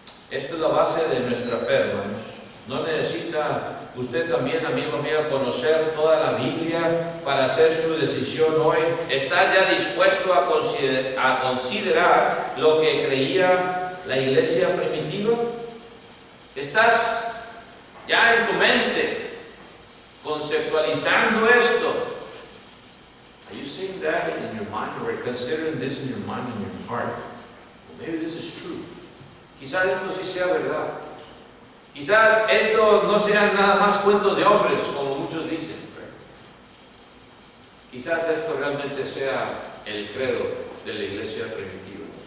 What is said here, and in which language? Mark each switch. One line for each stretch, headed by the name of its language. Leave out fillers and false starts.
Spanish: Esta es la base de nuestra fe, hermanos. No necesita usted también, amigo mío, conocer toda la Biblia para hacer su decisión hoy. ¿Está ya dispuesto a considerar lo que creía la iglesia primitiva? ¿Estás ya en tu mente conceptualizando esto?
English: Are you saying that in your mind, or considering this in your mind and your heart? Well, maybe this is true.
Spanish: Quizás esto sí sea verdad. Quizás esto no sean nada más cuentos de hombres, como muchos dicen. Quizás esto realmente sea el credo de la iglesia primitiva.